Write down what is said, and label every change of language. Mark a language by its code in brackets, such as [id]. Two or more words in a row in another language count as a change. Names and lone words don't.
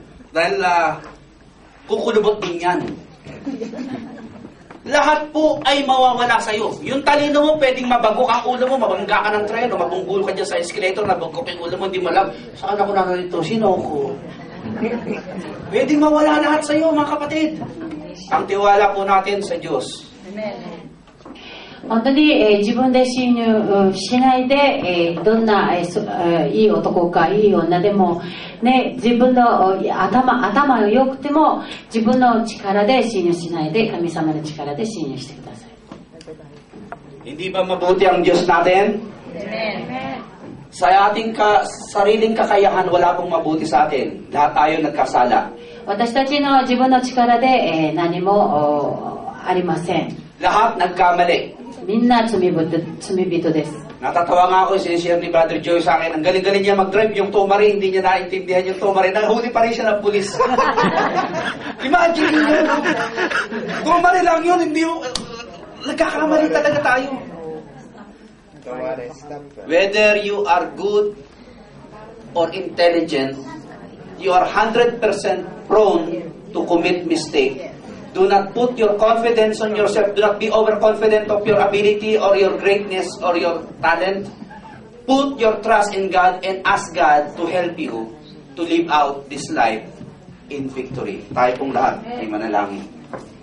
[tl] Dahil kukulubot din yan. Lahat po ay mawawala sa'yo. Yung talino mo, pwedeng mabagok ang ulo mo, mabangga ka ng treno, mabunggulo ka dyan sa escalator, nabagok yung ulo mo, hindi mo alam, saan ako narito? Sino ako? Pwedeng mawala lahat sa'yo, mga kapatid. Ang tiwala po natin sa Diyos. Amen. [ja] 本当に、自分で信用しないで、どんな、いい男かいい女でも、ね、自分の頭が良くても自分の力で信用しないで神様の力で信用してください。 [tl] Hindi ba mabuti ang Diyos natin? Amen. Sa ating sariling kakayahan, wala pong mabuti sa atin. Lahat tayo nagkasala. [ja] 私たちの自分の力で、何もありません。 [tl] Lahat nagkamali. [ja] みんな罪人です。 [tl] Natatawa nga ako, sinishare ni Brother Joy sa akin, ang galing-galing niya mag-drive yung Tomari, hindi niya naintindihan yung Tomari, nahuli pa rin siya ng pulis. Imagine yun. Tomari lang yun, hindi yung... nagkakamali talaga tayo. [en] Whether you are good or intelligent, you are 100% prone to commit mistake. Do not put your confidence on yourself. Do not be overconfident of your ability or your greatness or your talent. Put your trust in God and ask God to help you to live out this life in victory. [tl] Tayo pong lahat ay manalangin.